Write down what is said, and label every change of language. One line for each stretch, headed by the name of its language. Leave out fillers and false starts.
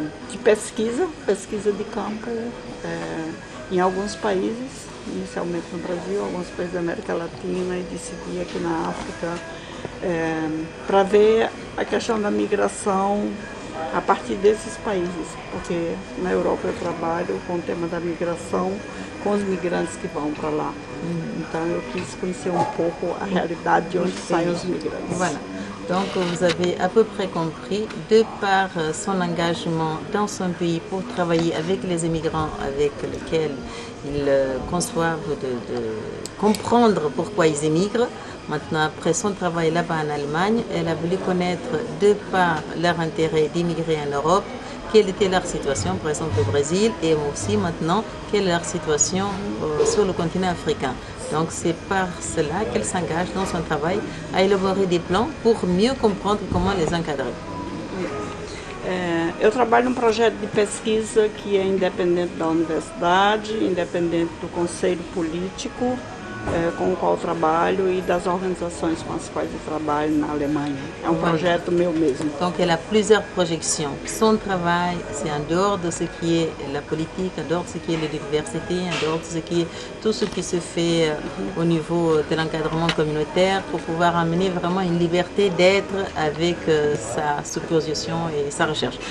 Portuguese: de pesquisa de campo em alguns países, inicialmente no Brasil, alguns países da América Latina e decidi aqui na África para ver a questão da migração a partir desses países, porque na Europa eu trabalho com o tema da migração com os migrantes que vão para lá. Então eu quis conhecer um pouco a realidade de onde saem os migrantes.
French: Voilà. Donc vous avez à peu près compris, de par son engagement dans son pays pour travailler avec les immigrants avec lesquels ils conçoivent de comprendre pourquoi ils émigrent. Maintenant, après son travail là-bas en Allemagne, elle a voulu connaître, de par leur intérêt d'immigrer en Europe, quelle était leur situation, par exemple au Brésil, et aussi maintenant, quelle est leur situation sur le continent africain. Donc c'est par cela qu'elle s'engage dans son travail à élaborer des plans pour mieux comprendre comment les encadrer.
Portuguese: Eu trabalho num projeto de pesquisa que é independente da universidade, independente do conselho político com o qual trabalho e das organisações com as quais eu trabalho na Alemanha. É um projeto meu mesmo.
French: Donc elle a plusieurs projections. Son travail, c'est en dehors de ce qui est la politique, en dehors de ce qui est l'université, en dehors de ce qui est tout ce qui se fait au niveau de l'encadrement communautaire pour pouvoir amener vraiment une liberté d'être avec sa supposition et sa recherche.